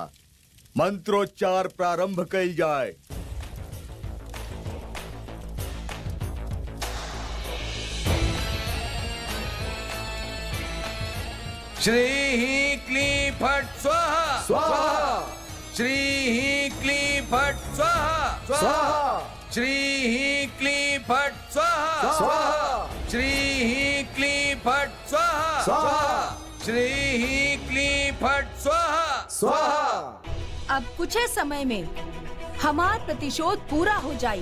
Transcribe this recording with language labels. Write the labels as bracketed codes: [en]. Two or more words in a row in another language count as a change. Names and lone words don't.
[bho] मंत्रोच्चार प्रारंभ कइल जाए। [sa] श्री क्लीं फट स्वाहा स्वाहा श्री क्लीं फट स्वाहा स्वाहा श्री क्लीं फट स्वाहा स्वाहा श्री क्लीं फट स्वाहा स्वाहा श्री क्लीं फट स्वाहा स्वाहा। [bho] अब कुछ ही समय में हमार प्रतिशोध पूरा हो जाई।